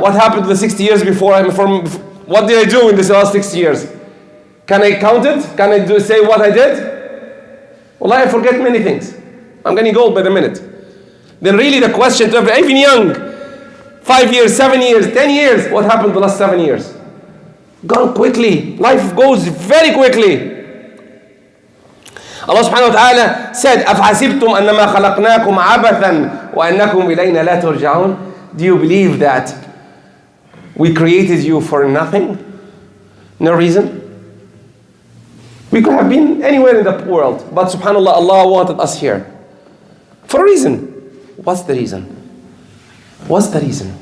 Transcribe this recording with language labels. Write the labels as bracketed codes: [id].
[en] What happened to the 60 years before? What did I do in this last 60 years? Can I count it? Can I say what I did? Well, I forget many things. I'm getting old by the minute. Then really the question to even young, 5 years, 7 years, 10 years, what happened the last 7 years? Gone quickly. Life goes very quickly. Allah subhanahu wa ta'ala said, [ar] أَفْحَسِبْتُمْ أَنَّمَا خَلَقْنَاكُمْ عَبَثًا وَأَنَّكُمْ إِلَيْنَا لَا تُرْجَعُونَ. [en] Do you believe that we created you for nothing? No reason? We could have been anywhere in the world, but subhanAllah, Allah wanted us here. For a reason. What's the reason? What's the reason?